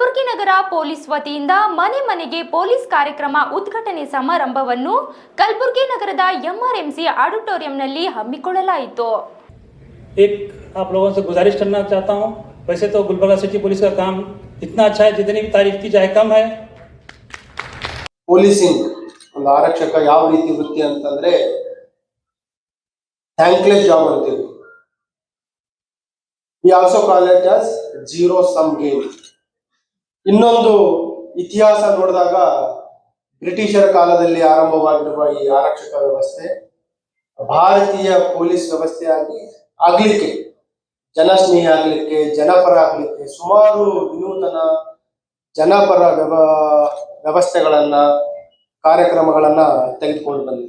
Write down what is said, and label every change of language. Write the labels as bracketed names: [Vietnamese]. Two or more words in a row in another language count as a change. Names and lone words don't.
[Kannada] ನಗರ ಪೊಲೀಸ್ ವತಿಯಿಂದ ಮನೆ ಮನೆಗೆ ಪೊಲೀಸ್ ಕಾರ್ಯಕ್ರಮ ಉದ್ಘಾಟನೆ ಸಮಾರಂಭವನ್ನು ಕಲಬುರಗಿ ನಗರದ ಎಂಆರ್ಎಂಸಿ ಆಡಿಟೋರಿಯಂನಲ್ಲಿ ಹಮ್ಮಿಕೊಳ್ಳಲಾಯಿತು. [Hindi] एक आप लोगों से गुजारिश करना चाहता हूं, वैसे तो गुलबर्गा सिटी पुलिस का काम इतना अच्छा है जितनी भी तारीफ की जाए कम है. [Kannada] ಪೊಲೀಸಿಂಗ್ ಒಂದು ಆರಕ್ಷಕ ಯಾವ ರೀತಿ ವೃತ್ತಿ ಅಂತಂದ್ರೆ [English] thankless job [Kannada] ಅಂತೀವಿ. [English] We also call it as zero sum game. [Kannada] ಇನ್ನೊಂದು ಇತಿಹಾಸ ನೋಡಿದಾಗ ಬ್ರಿಟಿಷರ ಕಾಲದಲ್ಲಿ ಆರಂಭವಾಗಿರುವ ಈ ಆರಕ್ಷಕ ವ್ಯವಸ್ಥೆ ಭಾರತೀಯ ಪೊಲೀಸ್ ವ್ಯವಸ್ಥೆ ಆಗ್ಲಿಕ್ಕೆ, ಜನಸ್ನೇಹಿ ಆಗ್ಲಿಕ್ಕೆ, ಜನಪರ ಆಗ್ಲಿಕ್ಕೆ ಸುಮಾರು ವಿನೂತನ ಜನಪರ ವ್ಯವಸ್ಥೆಗಳನ್ನ, ಕಾರ್ಯಕ್ರಮಗಳನ್ನ ತೆಗೆದುಕೊಂಡು ಬಂದಿದೆ.